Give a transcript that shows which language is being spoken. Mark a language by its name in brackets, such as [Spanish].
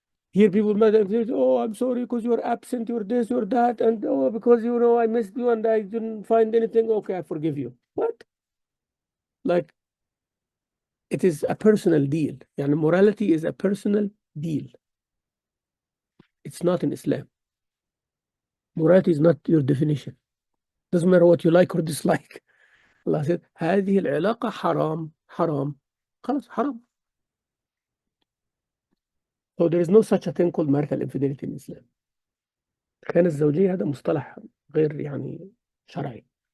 [English] Here people might say, oh, I'm sorry because you're absent, you're this, you're that, and oh, because you know I missed you and I didn't find anything. Okay, I forgive you. What? Like, it is a personal deal. And morality is a personal deal. It's not in Islam. Morality is not your definition. Doesn't matter what you like or dislike. Allah said, [Arabic] هذه العلاقة حرام حرام. خلاص حرام. [English] So there is no such a thing called marital infidelity in Islam. [Arabic] كان الزوجية هذا مصطلح غير يعني شرعي.